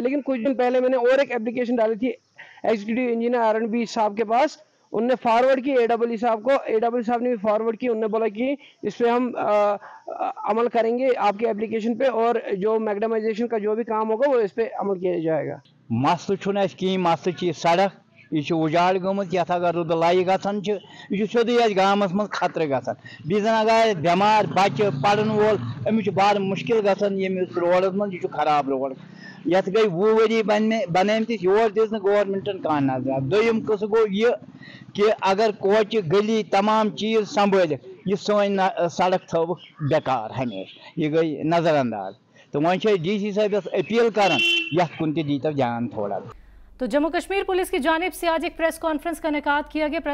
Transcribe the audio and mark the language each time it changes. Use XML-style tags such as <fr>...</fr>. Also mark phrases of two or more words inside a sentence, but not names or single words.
<hi>लेकिन कुछ दिन पहले मैंने और एक एप्लीकेशन डाली थी</hi> <en>executive engineer</en> <hi>आरएनबी साहब के पास, उनने फॉरवर्ड की एडब्ल्यू साहब को, एडब्ल्यू साहब ने भी फॉरवर्ड की। उन्होंने बोला कि इस पर हम अमल करेंगे आपके एप्लीकेशन पे, और जो मैग्नेटाइजेशन का जो भी काम होगा वो इस पे अमल किया जाएगा।</hi> <ks>मसल कहीं मसल सड़क यह उजाड़ गमुत ये अगर रुद लाई गसान यह सोदे गामस मज खतर गसान बीजन अगर बेमार बच्चे पढ़न वोल अमिस बड़ मुश्किल गसान यमिस रोडस मज खराब रोड ये गई 20 वरी बनमतिस योर दिस गवर्नमेंटन कह नजर। दोम कस गो यह कि अगर कोच गली तमाम चीज संभाल यह सन सड़क थव बेकार हमेशा यह गई नजरअंदाज। तो वह डीसी साहब अपील कर कुन दीता जान थोड़ा।</ks> <hi>तो जम्मू कश्मीर पुलिस की जानिब से आज एक प्रेस कॉन्फ्रेंस का इनेकाद किया गया।</hi>